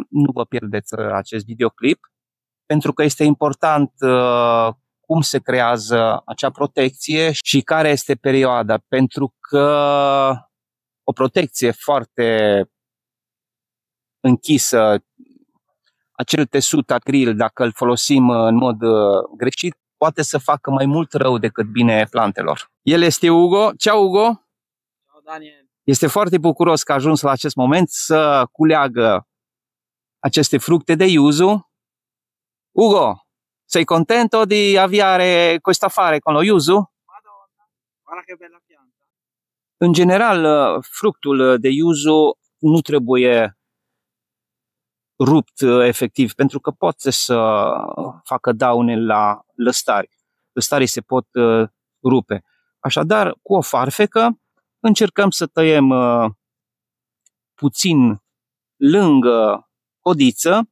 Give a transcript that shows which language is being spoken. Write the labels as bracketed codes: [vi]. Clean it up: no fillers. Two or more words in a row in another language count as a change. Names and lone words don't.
[ro] Nu vă pierdeți acest videoclip, pentru că este important cum se creează acea protecție și care este perioada, pentru că o protecție foarte închisă, acel tesut acril, dacă îl folosim în mod greșit, poate să facă mai mult rău decât bine plantelor. El este Ugo. Ceau, Ugo! [it] Ciao, Daniel! [ro] Este foarte bucuros că a ajuns la acest moment să culeagă aceste fructe de yuzu. [it] Ugo, sei contento di avviare questo affare con lo yuzu? Madonna, guarda che bella pianta! [ro] În general, fructul de yuzu nu trebuie rupt efectiv, pentru că poate să facă daune la lăstari. Lăstarii se pot rupe. Așadar, cu o farfecă încercăm să tăiem puțin lângă codiță.